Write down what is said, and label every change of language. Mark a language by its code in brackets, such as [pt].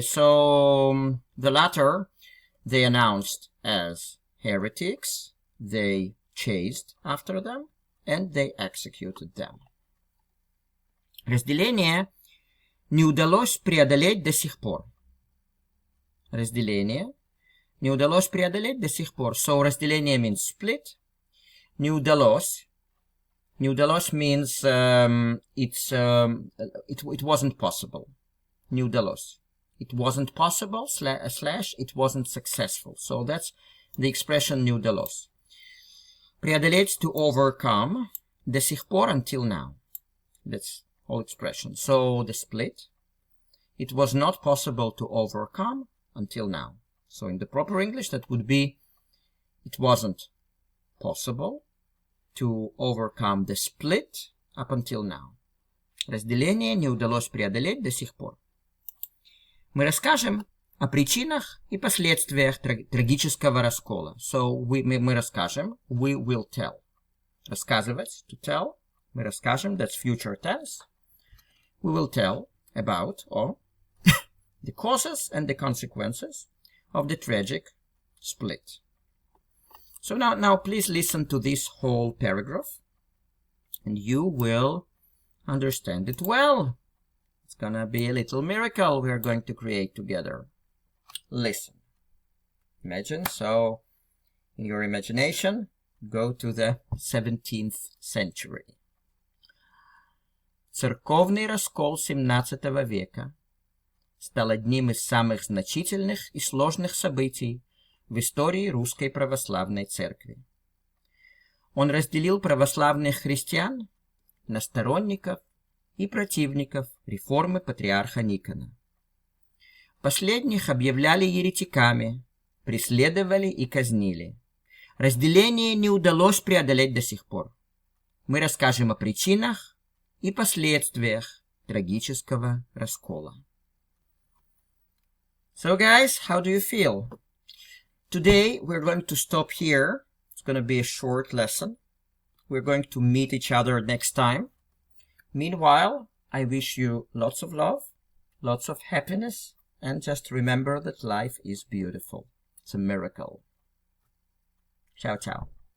[en] So the latter they announced as heretics, they chased after them, and they executed them. [ru] Разделение не удалось преодолеть до сих пор. Разделение не удалось преодолеть до сих пор. [en] So [ru] разделение [en] means split. [ru] Не удалось. Не удалось [en] means it wasn't possible. [ru] Не удалось. [en] It wasn't possible, slash, it wasn't successful. So that's the expression [ru] не удалось. Преодолеть, [en] to overcome. [ru] До сих пор, [en] until now. That's whole expression. So the split. It was not possible to overcome until now. So in the proper English, that would be, it wasn't possible to overcome the split up until now. [ru] Разделение не удалось преодолеть до сих пор. Мы расскажем о причинах и последствиях трагического раскола. [en] So [ru] мы расскажем, [en] we will tell. [ru] Рассказывать, [en] to tell. [ru] Мы расскажем, [en] that's future tense. We will tell about the causes and the consequences of the tragic split. So now please listen to this whole paragraph and you will understand it well. It's gonna be a little miracle we are going to create together. Listen. Imagine, so in your imagination, go to the 17th century. [ru] Церковный раскол XVII века стал одним из самых значительных и сложных событий в истории Русской Православной Церкви. Он разделил православных христиан на сторонников и противников реформы патриарха Никона. Последних объявляли еретиками, преследовали и казнили. Разделение не удалось преодолеть до сих пор. Мы расскажем о причинах и последствиях трагического раскола. [en] So guys, how do you feel? Today we're going to stop here. It's going to be a short lesson. We're going to meet each other next time. Meanwhile, I wish you lots of love, lots of happiness, and just remember that life is beautiful. It's a miracle. [it] Ciao, ciao.